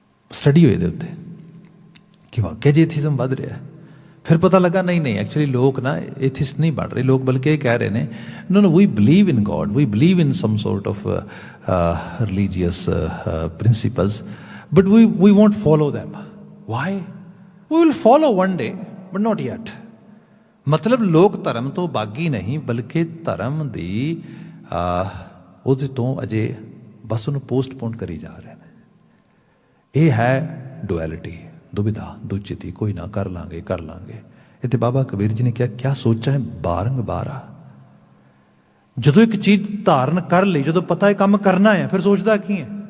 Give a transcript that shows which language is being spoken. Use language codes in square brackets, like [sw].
[pa] Study ਹੋਈ ਇਹਦੇ ਉੱਤੇ ਕਿ ਵਾਕਿਆ ਜੀ ਏਥੀਇਜ਼ਮ ਵੱਧ ਰਿਹਾ। ਫਿਰ ਪਤਾ ਲੱਗਾ ਨਹੀਂ ਐਕਚੁਅਲੀ ਲੋਕ ਨਾ ਏਥਿਸਟ ਨਹੀਂ ਬਣ ਰਹੇ, ਲੋਕ ਬਲਕਿ ਇਹ ਕਹਿ ਰਹੇ ਨੇ [en] No we believe in God, we believe in some sort of religious principles, but we won't follow them. Why? We will follow one day, but not yet. [pa] ਮਤਲਬ ਲੋਕ ਧਰਮ ਤੋਂ ਬਾਗੀ ਨਹੀਂ, ਬਲਕਿ ਧਰਮ ਦੀ ਉਹਦੇ ਤੋਂ ਅਜੇ ਬਸ ਉਹਨੂੰ ਪੋਸਟਪੋਨ ਕਰੀ ਜਾ ਰਹੇ ਨੇ। ਇਹ ਹੈ ਡੁਐਲਿਟੀ, ਦੁਬਿਧਾ, ਦੁਚਿਤੀ, ਕੋਈ ਨਾ ਕਰ ਲਾਂਗੇ। ਇੱਥੇ ਬਾਬਾ ਕਬੀਰ ਜੀ ਨੇ ਕਿਹਾ ਕਿਆ ਸੋਚਾਂ ਬਾਰੰਬਾਰਾ। ਜਦੋਂ ਇੱਕ ਚੀਜ਼ ਧਾਰਨ ਕਰ ਲਈ, ਜਦੋਂ ਪਤਾ ਇਹ ਕੰਮ ਕਰਨਾ ਹੈ, ਫਿਰ ਸੋਚਦਾ ਕੀ ਹੈ?